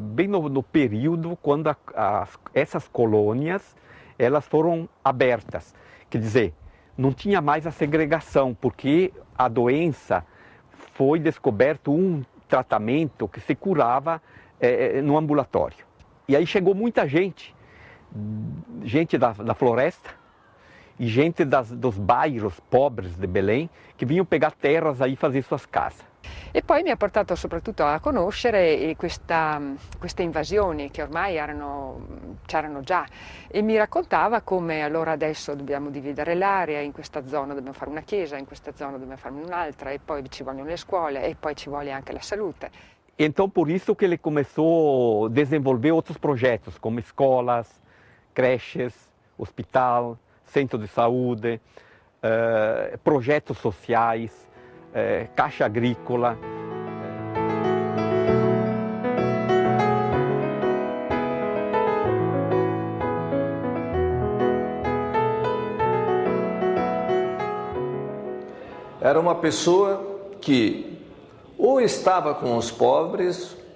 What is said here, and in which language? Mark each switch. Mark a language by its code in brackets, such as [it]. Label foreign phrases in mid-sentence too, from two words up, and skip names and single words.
[pt] bem no período quando essas colônias elas foram abertas, quer dizer, não tinha mais a segregação, porque a doença foi descoberto um tratamento que se curava no ambulatório. E aí chegou muita gente da floresta e gente dos bairros pobres de Belém, que vinham pegar terras aí e fazer suas casas. [it] E poi mi ha portato soprattutto a conoscere queste invasioni che ormai c'erano già, e mi raccontava come allora adesso dobbiamo dividere l'area, in questa zona dobbiamo fare una chiesa, in questa zona dobbiamo fare un'altra, e poi ci vogliono le scuole e poi ci vuole anche la salute. [pt] Então por isso que ele começou a desenvolver outros projetos, como escolas, creches, hospital, centro de saúde, projetos sociais, caixa agrícola. Era uma pessoa que ou estava com os pobres,